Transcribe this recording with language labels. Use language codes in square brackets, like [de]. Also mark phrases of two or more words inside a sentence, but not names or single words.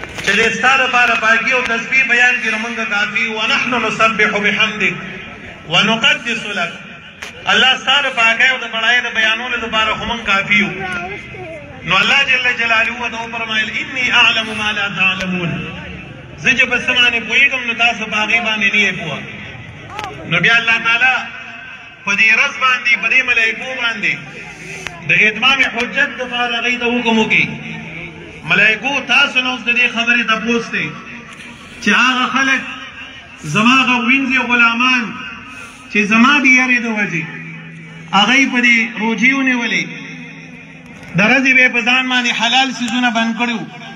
[ps] چې د ستا دپاره پاکي او تسبیح بیان کړي نو موږ کافي [ar] ونحن نسبح بحمدک ونقدس لک. [ps] الله ستا د پاکۍ او د بړایۍ د بیانولو دپاره خو موږ کافي یو. نو الله جل جلاله ورته وفرمایل [ar] انی اعلم ما لا تعلمون، [ps] زه چې په څه باندې پوهېږم نو تاسو په هغې باندې نه یې پوه. نو بیا الله تعالی په دې رز باندې په دې ملایکو باندې د اتمام حجت دپاره هغوی ته حکم وکړي ملایکو تاسو نه اوس د دې خبرې تپوس دی چې هغه خلک زما هغه وینځي غلامان چې زما د یارې د وجې هغوی په دې روجې ونیولې د ورځې به یې په ځان باندې حلال څیزونه بند کړي وو،